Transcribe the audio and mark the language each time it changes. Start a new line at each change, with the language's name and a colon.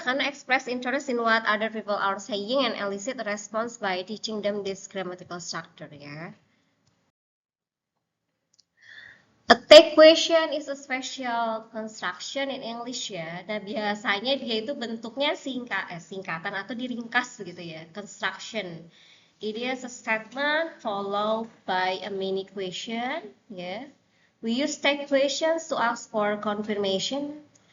English: Karena express interest in what other people are saying and elicit a response by teaching them this grammatical structure ya. A take question is a special construction in English ya.
Indonesian: Dan biasanya dia itu bentuknya singkatan atau diringkas gitu ya.
English: Construction. It is a statement followed by a mini question ya. We use take questions to ask for confirmation.